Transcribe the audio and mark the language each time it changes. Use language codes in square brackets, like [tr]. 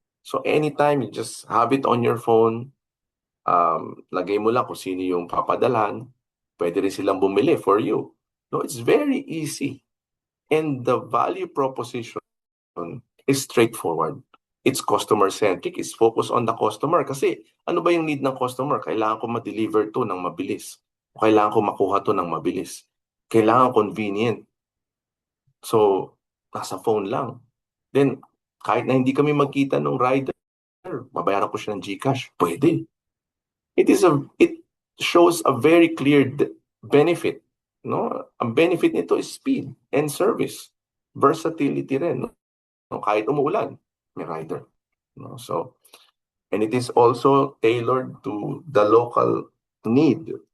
[en] So, anytime you just have it on your phone, [tl] lagay mo lang kung sino yung papadalhan, pwede rin silang bumili [en] for you. It's very easy. And the value proposition is straightforward. It's customer-centric. It's focused on the customer. [tl] Kasi ano ba yung need ng customer? Kailangan ko ma-deliver to ng mabilis. Kailangan ko makuha to ng mabilis. Kailangan convenient. So, nasa phone lang. Then, kahit na hindi kami magkita ng rider, babayaran ko siya ng GCash. Pwede. [en] It shows a very clear benefit. [tl] Ang benefit nito [en] is speed and service. [tl] Versatility rin. Kahit umuulan, may rider. [en] So, and it is also tailored to the local need.